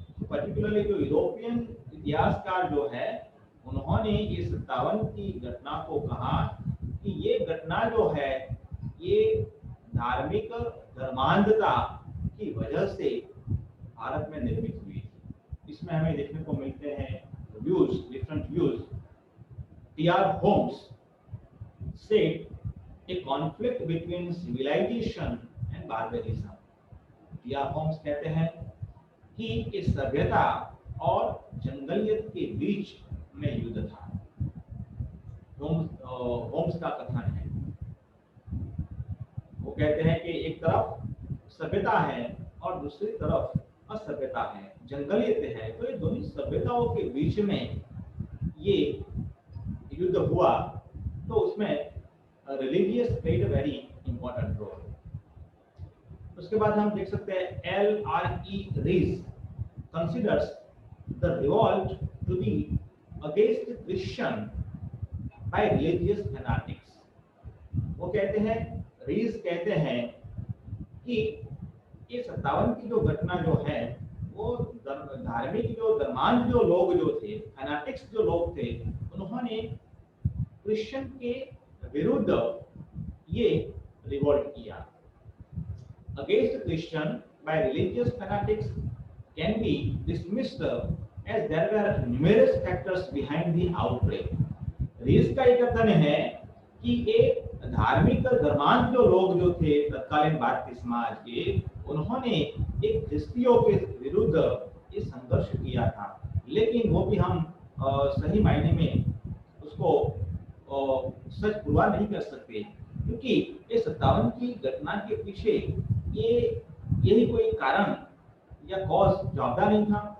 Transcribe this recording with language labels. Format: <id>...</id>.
<hi>Particularly जो European इतिहासकार जो है उन्होंने ये 57 की घटना को कहा कि ये घटना जो है ये धार्मिक धर्मांधता की वजह से भारत में निर्मित हुई थी। इसमें हमें देखने को मिलते हैं different views. TR.</hi> <en>Holmes said a conflict between civilization and barbarism।</en> <hi>TR. Holmes कहते हैं कि इस सभ्यता और जंगलियत के बीच में युद्ध था। होम्स का कथन है, वो कहते हैं कि एक तरफ सभ्यता है और दूसरी तरफ असभ्यता है, जंगलियत है, तो ये दोनों सभ्यताओं के बीच में ये युद्ध हुआ, तो उसमें</hi> <en>Religious played a very important role. उसके बाद हम देख सकते हैं L.R.E. Rees considers the revolt to be against Christian by religious fanatics.</en> <hi>वो कहते हैं, रीज कहते हैं कि ये 57 की जो घटना जो है वो धार्मिक जो धर्मांध जो लोग जो थे, फैनाटिक्स जो लोग थे, उन्होंने क्रिश्चियन के विरुद्ध ये रिवोल्ट किया। Against Christian bye religious फैनाटिक्स</hi> <en>can be dismissed as there were numerous factors behind the outrage।</en> <hi>रीस का एक कथन है कि एक धार्मिक धर्मांध जो लोग जो थे तत्कालीन भारतीय समाज के, उन्होंने एक ख्रिस्तियों के विरुद्ध ये संघर्ष किया था, लेकिन वो भी हम सही मायने में उसको सच पूरा नहीं कर सकते, क्योंकि ये 57 की घटना के पीछे यही कोई कारण या कॉज जवाबदार नहीं था।</hi>